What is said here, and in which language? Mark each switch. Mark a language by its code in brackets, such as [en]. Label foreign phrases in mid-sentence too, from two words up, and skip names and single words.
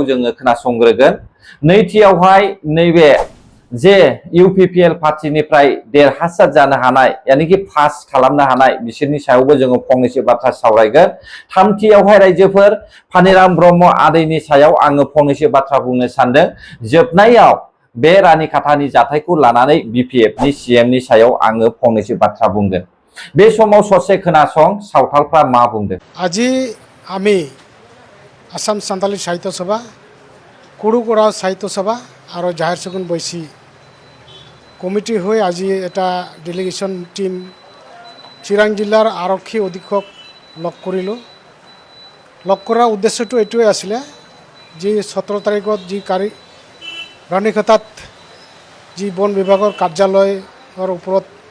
[brx] जोङो खोनासंग्रोगोन नैथियावहाय नैबे जे इउपिपिएल पार्टीनिफ्राय देरहासार जानो हानाय यानिकि पास खालामनो हानाय बिसोरनि सायावबो जोङो फंनैसो बाथ्रा सावरायगोन थामथियावहाय रायजोफोर फानिराम ब्रह्म आदैनि सायाव आङो फंनैसो बाथ्रा बुंनो सानदों जोबनायाव बे रानिखाथानि जाथायखौ लानानै बिपिएफनि सीएमनि सायाव आङो फंनैसो बाथ्रा बुंगोन बे समाव ससे खोनासं सावथालफ्रा मा बुंदों [as] আজি আমি আসাম সান্তালী সাহিত্য সভা কুৰুকৰা সাহিত্য সভা আৰু জাহেৰ চকুন বৈশী কমিটি হৈ আজি এটা [en] delegation team [as] চিৰাং জিলাৰ আৰক্ষী অধীক্ষক লগ কৰিলোঁ লগ কৰাৰ উদ্দেশ্যটো এইটোৱে আছিলে যি 17 তাৰিখত যি ৰাণীখাটাত যি বন বিভাগৰ কাৰ্যালয়ৰ ওপৰত